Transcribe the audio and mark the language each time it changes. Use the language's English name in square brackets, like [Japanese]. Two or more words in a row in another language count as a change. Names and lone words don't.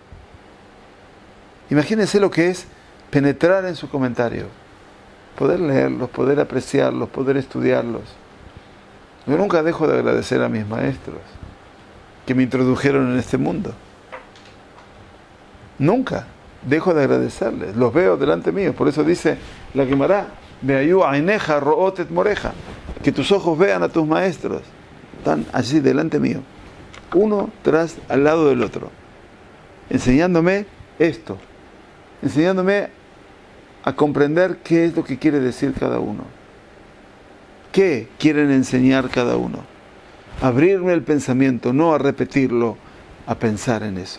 [Spanish] Imagínense lo que es penetrar en su comentario, poder leerlos, poder apreciarlos, poder estudiarlos. Yo nunca dejo de agradecer a mis maestros que me introdujeron en este mundo. Nunca dejo de agradecerles, los veo delante mío. Por eso dice la Gemara, [Hebrew] והיו עיניך רואות מוריך, [Spanish] que tus ojos vean a tus maestros, están allí delante mío, uno tras al lado del otro, enseñándome esto, enseñándome a comprender qué es lo que quiere decir cada uno, qué quieren enseñar cada uno, abrirme el pensamiento, no a repetirlo, a pensar en eso.